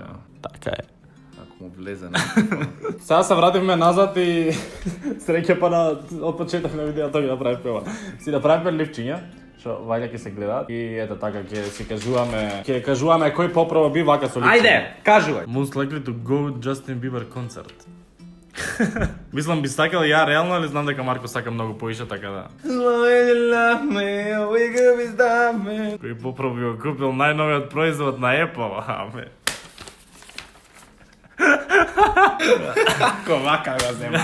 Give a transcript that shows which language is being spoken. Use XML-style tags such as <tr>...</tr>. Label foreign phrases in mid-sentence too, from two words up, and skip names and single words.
<mk>Така е. Ако му влезе на Сега се вративме назад и среќа па на од почеток на видеото ги направивме ова. Си направивме ливчиња, што вајде ќе се гледаат и ето така ќе кажуваме кој поправо би вака со ливчиња. Ајде, кажувај.</mk> <en>Most likely to go Justin Bieber концерт.</en> <mk>Мислам би сакал ја реално, али знам дека Марко сака многу поише, така да. Кој поправо би го купил најновиот производ на Apple, аме. Како вака го зема.</mk>